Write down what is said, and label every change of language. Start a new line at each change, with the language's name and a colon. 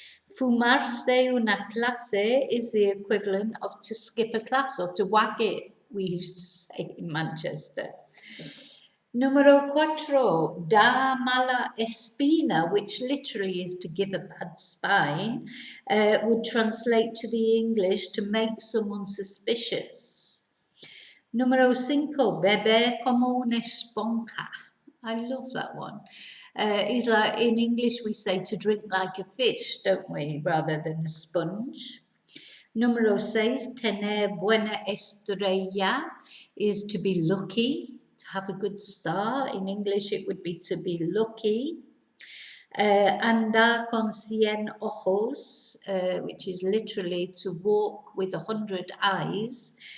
Spanish: Fumarse una clase
English: is the equivalent of to skip a class or to wag it, we used to say in Manchester.
Spanish: Numero cuatro, da mala espina,
English: which literally is to give a bad spine, would translate to the English to make someone suspicious.
Spanish: Numero cinco, beber como una esponja.
English: I love that one. Is like in English we say to drink like a fish, don't we, rather than a sponge.
Spanish: Número 6, tener buena estrella
English: is to be lucky, to have a good star. In English it would be to be lucky.
Spanish: Andar con 100 ojos,
English: which is literally to walk with 100 eyes.